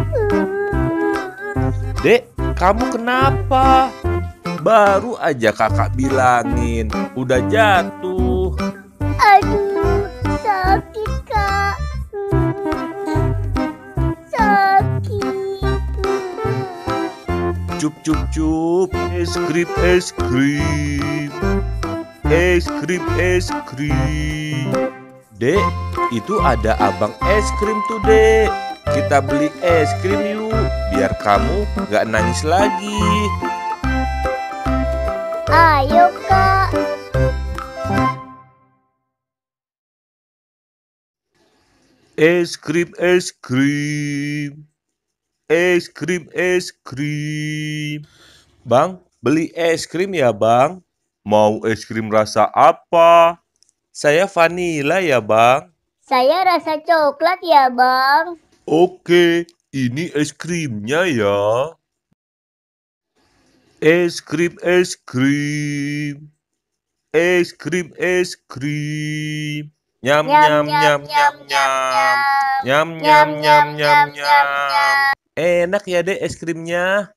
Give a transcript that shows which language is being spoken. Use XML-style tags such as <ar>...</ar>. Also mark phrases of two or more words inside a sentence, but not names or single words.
<id>Dek, kamu kenapa? Baru aja kakak bilangin, udah jatuh. Aduh, sakit, Kak. Sakit. Cup cup cup, es krim es krim. Es krim es krim. Dek, itu ada abang es krim tuh, Dek. Kita beli es krim yuk, biar kamu gak nangis lagi. Ayo, Kak. Es krim es krim. Es krim es krim. Bang, beli es krim ya, Bang? Mau es krim rasa apa? Saya vanila ya, Bang. Saya rasa coklat ya, Bang. Oke, ini es krimnya ya. Es krim es krim. Es krim es krim. Nyam nyam nyam nyam nyam. Nyam nyam nyam nyam nyam. Enak ya, Dek, es krimnya.</id>